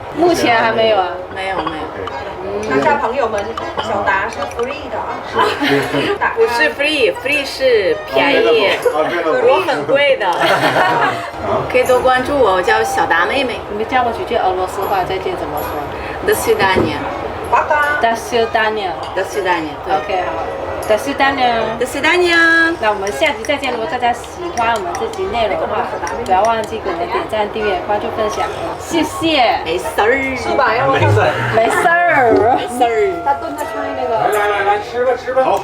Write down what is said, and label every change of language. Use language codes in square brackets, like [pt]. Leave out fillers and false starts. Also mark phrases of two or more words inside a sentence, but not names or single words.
[zh] 目前还没有啊。没有。大家朋友们，小达是 free 的啊，不是 free 是便宜，我很贵的。可以多关注我，我叫小达妹妹。你们叫我几句俄罗斯话，再见怎么说 [ru] До свидания。 До свидания。 До свидания。 [zh] OK， 好。 [ru] До свидания。 До свидания。 [zh] 那我们下集再见。如果大家喜欢我们这集内容的话，不要忘记给我们点赞、订阅、关注、分享，谢谢。没事儿。是吧？要没事儿。没事儿。他蹲在看那个。来，吃吧。好。